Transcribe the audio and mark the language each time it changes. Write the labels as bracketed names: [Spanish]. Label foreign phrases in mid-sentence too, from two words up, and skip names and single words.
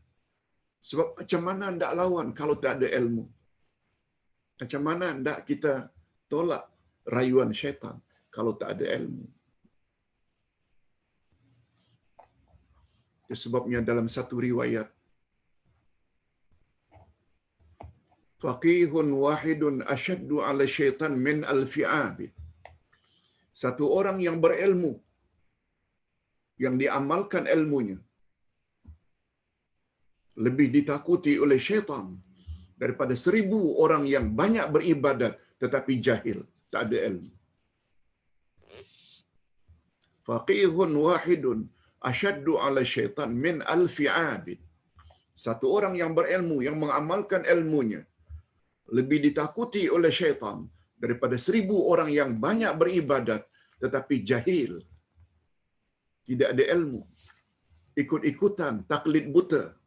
[Malay] Sebab macam mana hendak lawan kalau tak ada ilmu? Macam mana hendak kita tolak rayuan syaitan kalau tak ada ilmu? Itu sebabnya dalam satu riwayat, [Arabic] فقيه واحد أشد على الشيطان من ألف عابد. [Malay] Satu orang yang berilmu, yang diamalkan ilmunya, lebih ditakuti oleh syaitan daripada 1000 orang yang banyak beribadat tetapi jahil, tak ada ilmu. [Arabic] فقيه واحد أشد على الشيطان من ألف عابد. [Malay] Satu orang yang berilmu, yang mengamalkan ilmunya, lebih ditakuti oleh syaitan daripada 1000 orang yang banyak beribadat tetapi jahil, tidak ada ilmu, ikut-ikutan, taklid buta.